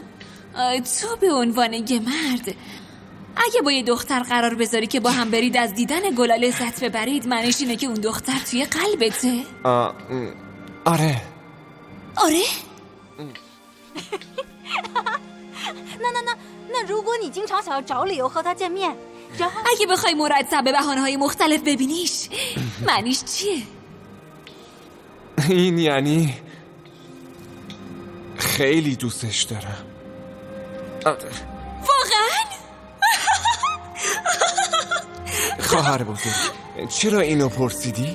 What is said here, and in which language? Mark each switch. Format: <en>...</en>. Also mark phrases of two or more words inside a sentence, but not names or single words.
<fa>تو به عنوان یه مرد اگه با یه دختر قرار بذاری که با هم برید از دیدن گلا لذت ببرید، معنیش اینه که اون دختر توی قلبته؟ آره. آره؟</fa> <zh>那如果你经常想要找理由和他见面，然后</zh> <fa>اگه بخوای مرتب به بهانه‌های مختلف ببینیش، معنیش چیه؟ این یعنی خیلی دوستش دارم. واقعا؟ خواهر بزرگ، چرا اینو پرسیدی؟</fa>